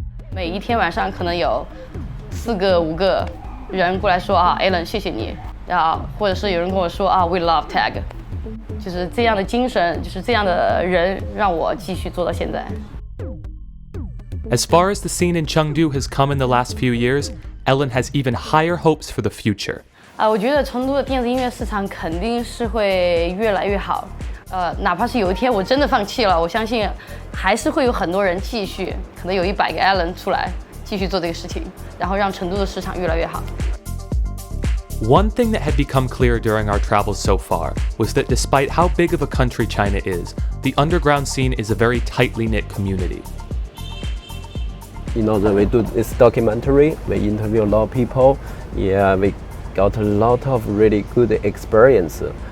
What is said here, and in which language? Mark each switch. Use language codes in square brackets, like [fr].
[zh] 每一天晚上可能有4个5个人过来说啊 ，Ellen 谢谢你，然后或者是有人跟我说啊 ， [en] We love Tag， [zh] 就是这样的精神，就是这样的人让我继续做到现在。 [en] As far as the scene in Chengdu has come in the last few years, Ellen has even higher hopes for the future. [zh] 我觉得成都的电子音乐市场肯定是会越来越好，哪怕是有一天我真的放弃了，我相信还是会有很多人继续，可能有100个 Alan 出来继续做这个事情，然后让成都的市场越来越好。 [en] One thing that had become clear during our travels so far was that despite how big of a country China is, the underground scene is a very tightly knit community. You know, we do this documentary, we interview a lot of people, yeah, we got a lot of really good experience.